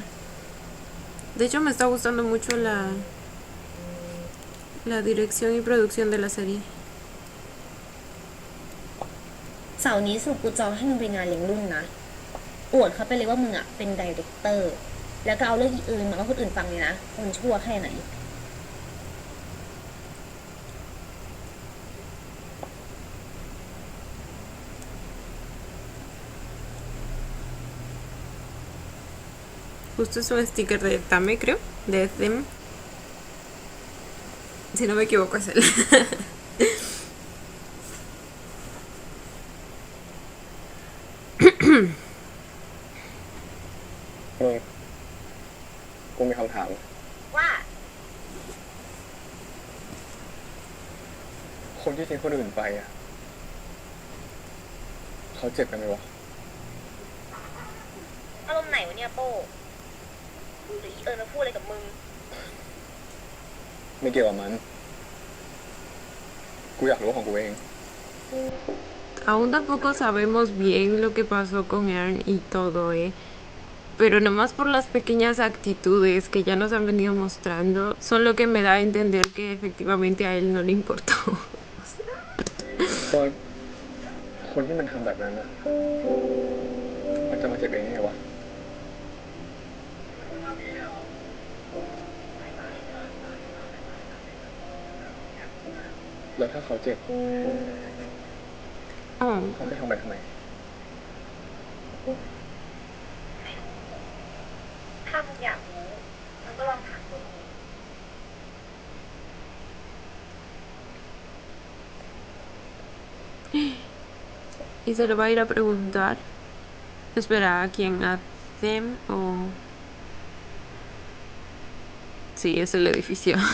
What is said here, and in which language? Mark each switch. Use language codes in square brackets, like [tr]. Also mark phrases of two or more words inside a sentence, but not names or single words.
[es] De hecho, me está gustando mucho la dirección y producción de la serie. [th] เสาร์นี้สรุปกูจองให้มึงไปงานเลี้ยงรุ่นนะอวดเขาไปเลยว่ามึงอ่ะเป็นไดเรคเตอร์แล้วก็เอาเรื่องอีอื่นมาให้คนอื่นฟังเลยนะว่ามันชั่วแค่ไหน [es] Justo es un sticker de Tame, creo. De Them. Si no me equivoco, es él. [th] กูมีคำถาม ว่า คนที่ทิ้งคนอื่นไปอ่ะเขาเจ็บกันไหมวะ อารมณ์ไหนวะเนี่ยโป้หรืออีมาพูดอะไรกับมึง ไม่เกี่ยวกับมัน กูอยากรู้ของกูเอง [es] Aún tampoco sabemos bien lo que pasó con Aaron y todo, pero nomás por las pequeñas actitudes que ya nos han venido mostrando, son lo que me da a entender que efectivamente a él no le importó. [th] ก็คนที่มันทำแบบนั้นนะมันจะมาเจ็บเองไงวะ แล้วถ้าเขาเจ็บ Oh. เขาจะทำไปทำไม ถ้ามึงอยากรู้มึงก็ลองถามตัวเอง [es] Y se lo va a ir a preguntar. Espera, ¿a quién? ¿A Them o...? Sí, es el edificio.